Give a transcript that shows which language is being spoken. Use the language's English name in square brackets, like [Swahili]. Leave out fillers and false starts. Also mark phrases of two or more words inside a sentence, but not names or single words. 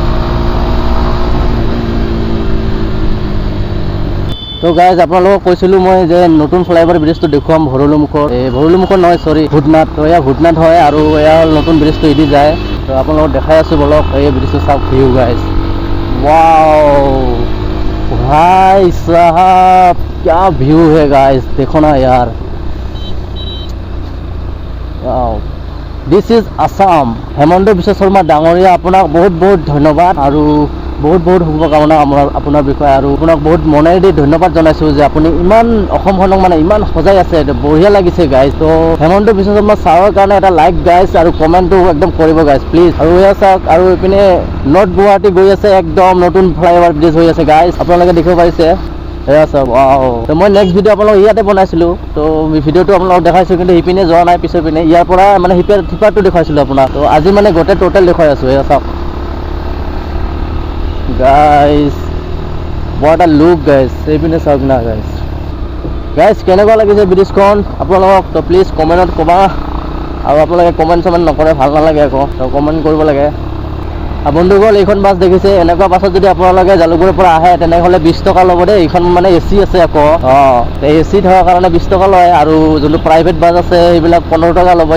[Assamese] তো গাইজ আপোনালোকক কৈছিলোঁ মই যে নতুন [English] flyover bridge [Assamese] দেখুৱাম ভৰলুমুখৰ, ভৰলুমুখৰ নহয় চৰি ভূটনাথ। তো এয়া ভূটনাথ হয় আৰু এয়া নতুন ব্ৰিজটো এদি যায়। তো আপোনালোকক দেখাই আছোঁ বলক, এই ব্ৰিজটো চাওক [English] view guys. [Hindi] वाओ भाई साहब क्या व्यू है गाइस, देखो ना यार। [English] This is Assam. [Assamese] हेमন্ত বিশ্ব শৰ্মা ডাঙৰীয়া আপোনাক বহুত বহুত ধন্যবাদ আৰু বহুত বহুত শুভকামনা আপোনাৰ বিষয়ে, আৰু আপোনাক বহুত মনেদি ধন্যবাদ জনাইছোঁ যে আপুনি ইমান অসমখনক মানে ইমান সজাই আছে, বঢ়িয়া লাগিছে গাইজ। তো হেমন্ত বিশ্ব শৰ্মা ছাৰৰ কাৰণে এটা [English] like guys [Assamese] আৰু কমেণ্টটো একদম কৰিব [English] guys please. [Assamese] আৰু এয়া চাওক, আৰু এইপিনে নৰ্থ গুৱাহাটী গৈ আছে, একদম নতুন [English] flyover bridge [Assamese] হৈ আছে গাইজ, আপোনালোকে দেখিব পাৰিছে। এয়া চাওক তো মই [English] next video' [Assamese] আপোনালোক ইয়াতে বনাইছিলোঁ, তো ভিডিঅ'টো আপোনালোকক দেখাইছোঁ, কিন্তু সিপিনে যোৱা নাই, পিছৰ পিনে ইয়াৰ পৰা মানে সিপাৰটো দেখুৱাইছিলোঁ আপোনাক। তো আজি মানে গোটেই টোটেল দেখুৱাই আছোঁ। এয়া চাওক গাইজ, [English] what a look guys, [Assamese] এইপিনে চাওক না গাইজ কেনেকুৱা লাগিছে ব্ৰিজখন আপোনালোকক। তো প্লিজ কমেণ্টত ক'বা, আৰু আপোনালোকে কমেণ্ট নকৰে ভাল নালাগে আকৌ, তো কমেণ্ট কৰিব লাগে। বন্ধুসকল এইখন বাছ দেখিছে, এনেকুৱা বাছত যদি আপোনালোকে জালুকবাৰীৰ পৰা আহে তেনেহ'লে 20 টকা ল'ব দেই। এইখন মানে AC আছে আকৌ, AC থকাৰ কাৰণে 20 টকা লয়, আৰু যোনটো [English] private bus [Assamese] আছে সেইবিলাক 15 টকা ল'ব।